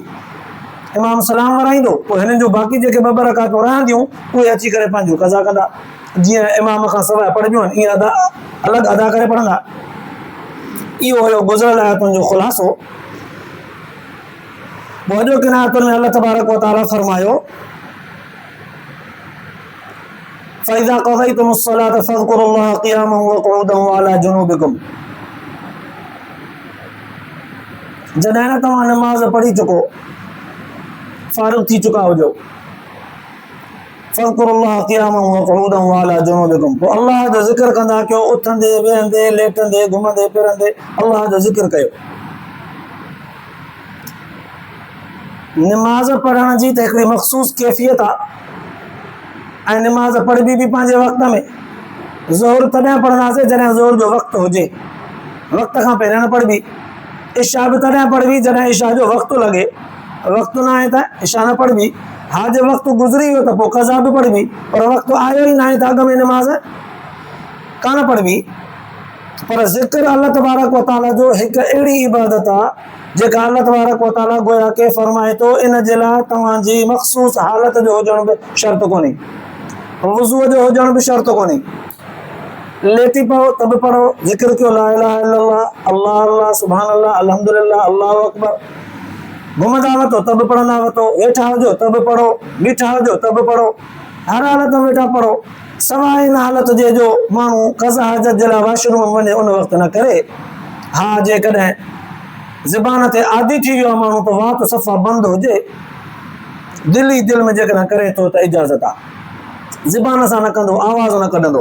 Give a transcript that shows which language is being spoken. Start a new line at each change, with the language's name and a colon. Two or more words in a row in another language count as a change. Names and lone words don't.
Sindhi: इमाम सलाम वराईंदो, पोइ हिननि जो बाक़ी जेके 2 रकातूं रहंदियूं उहे अची करे पंहिंजूं क़ज़ा कंदा। जीअं इमाम खां सवाइ पढ़बियूं आहिनि ईअं अलॻि अदा करे पढ़ंदा। इहो हुयो गुज़िरियल आयतुनि जो ख़ुलासो। अॼोकिन आयतुनि में
Arabic: الله تبارك وتعالى फरमायो فإذا قضيتم الصلاة فاذكروا الله قياما وقعودا وعلى جنوبكم.
Sindhi: जॾहिं न तव्हां नमाज़ पढ़ी चुको, फारिग़ थी चुका हुजो,
Arabic: فاذكروا الله قياما وقعودا وعلى جنوبكم.
Sindhi: पोइ अल्लाह जो ज़िक्र कंदा कयो, उथंदे वेहंदे लेटंदे घुमंदे फिरंदे अल्लाह जो ज़िक्र कयो। निमाज़ पढ़ण जी त हिकिड़ी मख़सूस कैफ़ियत आहे ऐं निमाज़ पढ़बी बि पंहिंजे वक़्त में। ज़ोहर तॾहिं पढ़ंदासीं जॾहिं ज़ोहर जो वक़्तु हुजे, वक़्त खां पहिरियों न पढ़बी। इशा बि तॾहिं पढ़बी जॾहिं इशा जो वक़्तु लॻे, वक़्तु न आहे त इशा न पढ़बी। हा जे वक़्तु गुज़री वियो त पोइ क़ज़ा बि पढ़बी, पर वक़्तु आयो ई न आहे त अॻ में निमाज़ कान पढ़बी। पर ज़िक्र
Arabic: الله تبارك وتعالى
Sindhi: जो हिकु अहिड़ी इबादत आहे जेका
Arabic: الله تبارك وتعالى
Sindhi: गोया के फरमाए थो इन जे लाइ तव्हांजी मख़सूस हालत जो हुजण बि शर्त कोन्हे, वुज़ूअ जो हुजण बि शर्त कोन्हे। लेटी पओ त बि पढ़ो, ज़िक्र कयो
Arabic: لا إله إلا الله، الله الله، سبحان الله، الحمد لله، الله أكبر.
Sindhi: घुमंदा वठो त बि पढ़ंदा वठो, वेठा हुजो त बि पढ़ो, बीठा हुजो त बि पढ़ो, हर हालत में वेठा पढ़ो। सवाइ इन हालत जे जो माण्हू क़ज़ा हाजत जे लाइ वाशरूम में वञे उन वक़्तु न करे। हा जेकॾहिं ज़बान ते आदी थी वियो आहे माण्हू त वात सफ़ा बंदि हुजे, दिलि ई दिलि में जेकॾहिं करे थो त इजाज़त आहे, ज़बान सां न कंदो, आवाज़ न कढंदो।